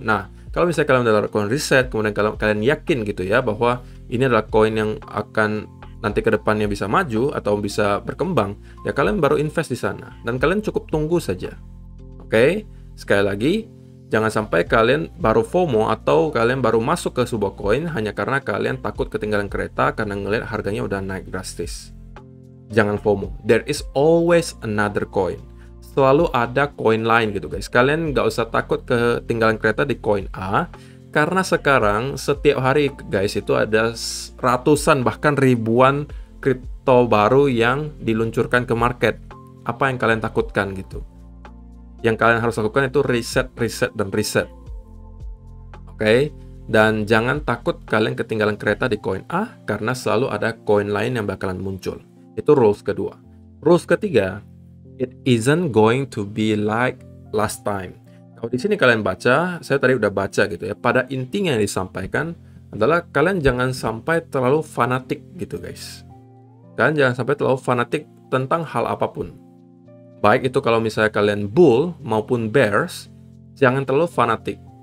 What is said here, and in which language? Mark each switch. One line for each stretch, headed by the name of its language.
Indonesian: Nah, kalau misalnya kalian udah lakukan riset, kemudian kalian yakin gitu ya bahwa ini adalah koin yang akan nanti ke depannya bisa maju atau bisa berkembang, ya kalian baru invest di sana. Dan kalian cukup tunggu saja. Oke? Sekali lagi, jangan sampai kalian baru FOMO atau kalian baru masuk ke sebuah koin hanya karena kalian takut ketinggalan kereta karena ngelihat harganya udah naik drastis. Jangan FOMO.
English: There is always another coin.
Indonesian: Selalu ada koin lain gitu guys. Kalian nggak usah takut ketinggalan kereta di koin A, karena sekarang setiap hari guys itu ada ratusan bahkan ribuan kripto baru yang diluncurkan ke market. Apa yang kalian takutkan gitu? Yang kalian harus lakukan itu riset, dan riset. Oke? Dan jangan takut kalian ketinggalan kereta di koin A, karena selalu ada koin lain yang bakalan muncul. Itu rules kedua. Rules ketiga,
English: it isn't going to be like last time.
Indonesian: Kalau di sini kalian baca, saya tadi udah baca gitu ya. Pada intinya yang disampaikan adalah kalian jangan sampai terlalu fanatik gitu guys. Kalian jangan sampai terlalu fanatik tentang hal apapun. Baik itu kalau misalnya kalian bull maupun bears, jangan terlalu fanatik.